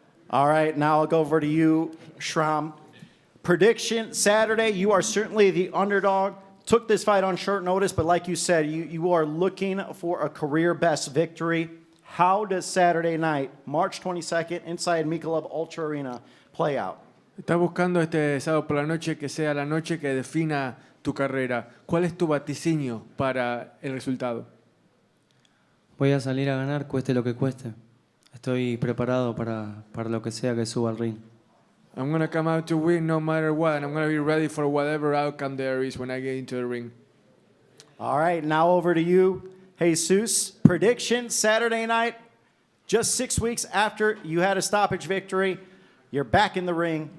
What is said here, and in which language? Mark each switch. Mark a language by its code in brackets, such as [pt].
[en] All right, now I'll go over to you, Schramm. Prediction, Saturday, you are certainly the underdog. Took this fight on short notice, but like you said, you are looking for a career-best victory. How does Saturday night, March 22nd, inside Michelob ULTRA Arena, play out? [es] Estás buscando este sábado por la noche que sea la noche que defina tu carrera. ¿Cuál es tu vaticinio para el resultado? Voy a salir a ganar, cueste lo que cueste. Estoy preparado para lo que sea que suba al ring. [en] I'm going to come out to win no matter what, and I'm going to be ready for whatever outcome there is when I get into the ring. All right, now over to you, Jesus. Prediction, Saturday night, just 6 weeks after you had a stoppage victory, you're back in the ring.